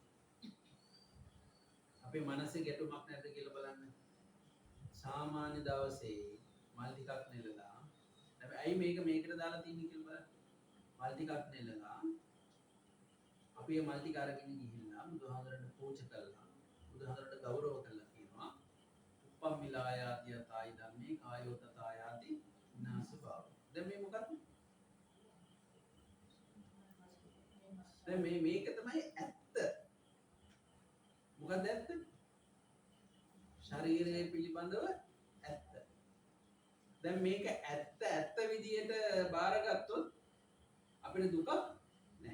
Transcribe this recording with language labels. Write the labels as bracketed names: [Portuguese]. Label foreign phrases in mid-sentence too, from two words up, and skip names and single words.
[Sinhala] අපේ මනසේ ගැටුමක් නැද්ද කියලා බලන්න. සාමාන්‍ය දවසේ මල් ටිකක් නෙලලා ඇයි මේකට දාලා තියෙන්නේ කියලා බලන්න. මල් ටිකක් නෙලලා අපි මේ මල් ටික අරගෙන ගිහිල්ලා බුදුහාමරට පූජා කළා. බුදුහාමරට ගෞරව කළා කියනවා. [Pali] උපම්මිලායාති යතයි ධම්මේ කායෝ තථායාති විනාශ භාව. [Sinhala] දැන් මේ මොකක්ද? දැන් මේක තමයි ඇත්ත. මොකක්ද ඇත්ත? ශරීරය පිළිබඳව ඇත්ත. දැන් මේක ඇත්ත විදියට බාරගත්තොත් අපිට දුකක් නැහැ.